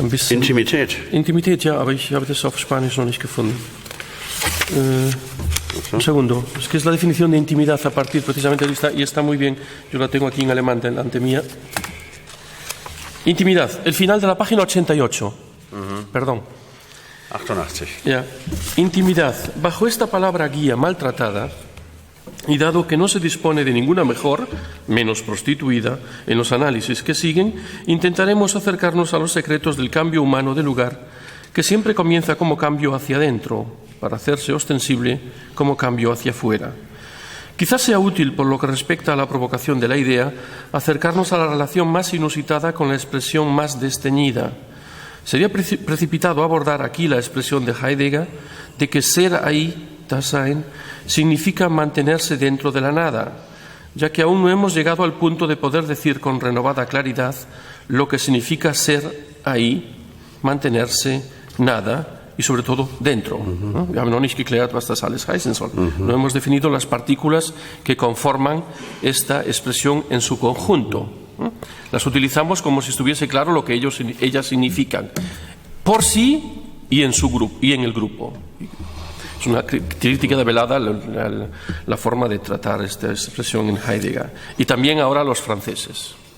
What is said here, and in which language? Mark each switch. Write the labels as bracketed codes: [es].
[de] Intimität, ja, aber ich habe das auf Spanisch noch nicht gefunden. [es] Un segundo. Es que es la definición de intimidad a partir precisamente de esta, y está muy bien. Yo la tengo aquí en alemán delante mía. Intimidad. El final de la página 88. Perdón. 88. Ya. Intimidad. Bajo esta palabra guía maltratada, y dado que no se dispone de ninguna mejor, menos prostituida, en los análisis que siguen, intentaremos acercarnos a los secretos del cambio humano de lugar, que siempre comienza como cambio hacia adentro, para hacerse ostensible como cambio hacia afuera. Quizás sea útil, por lo que respecta a la provocación de la idea, acercarnos a la relación más inusitada con la expresión más desteñida. Sería precipitado abordar aquí la expresión de Heidegger de que ser ahí, Dasein, significa mantenerse dentro de la nada, ya que aún no hemos llegado al punto de poder decir con renovada claridad lo que significa ser ahí, mantenerse, nada y sobre todo dentro. [de] Wir haben noch nicht geklärt, was das alles heißen soll. [es] No hemos definido las partículas que conforman esta expresión en su conjunto. Las utilizamos como si estuviese claro lo que ellas significan, por sí y en su grupo y en el grupo. Es una crítica velada la forma de tratar esta expresión en Heidegger y también ahora los franceses.